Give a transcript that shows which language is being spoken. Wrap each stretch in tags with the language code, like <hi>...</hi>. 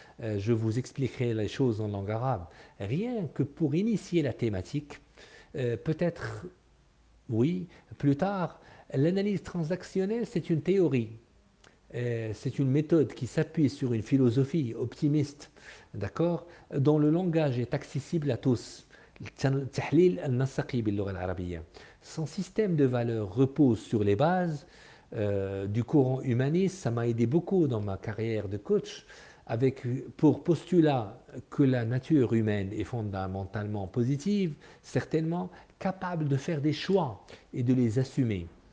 <fr>Je vous expliquerai les choses en langue arabe. Rien que pour initier la thématique, peut-être, oui, plus tard, l'analyse transactionnelle, c'est une théorie. C'est une méthode qui s'appuie sur une philosophie optimiste, d'accord, dont le langage est accessible à tous.</fr> <ar>التحليل النسقي باللغة العربية.</ar> <fr>Son système de valeurs repose sur les bases du courant humaniste. Ça m'a aidé beaucoup dans ma carrière de coach, avec pour postulat que la nature humaine est fondamentalement positive, certainement capable de faire des choix et de les assumer.</fr>